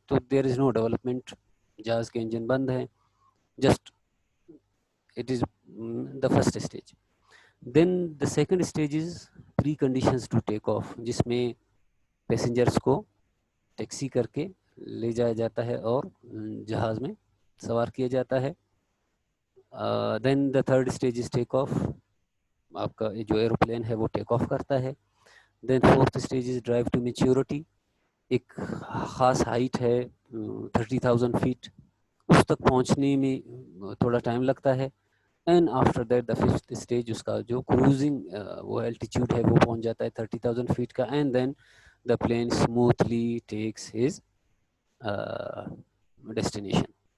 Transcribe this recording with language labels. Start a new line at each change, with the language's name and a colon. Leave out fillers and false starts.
English: تو there is no development,
Urdu: جہاز کے انجن بند ہیں،
English: Just it is the first stage. Then the second stage is preconditions to take off,
Urdu: جس میں پیسنجرز کو ٹیکسی کر کے لے جایا جاتا ہے اور جہاز میں سوار کیا جاتا ہے.
English: Then the third stage is take off.
Urdu: آپ کا جو ایروپلین ہے وہ ٹیک آف کرتا ہے.
English: Then fourth stage is drive to maturity.
Urdu: ایک خاص ہائٹ ہے
English: 30,000 feet,
Urdu: اس تک پہنچنے میں تھوڑا ٹائم لگتا ہے.
English: and after that the fifth stage
Urdu: اس کا جو کروزنگ وہ الٹیٹیوڈ ہے وہ پہنچ جاتا ہے 30,000 فیٹ کا.
English: And then the plane smoothly takes his destination.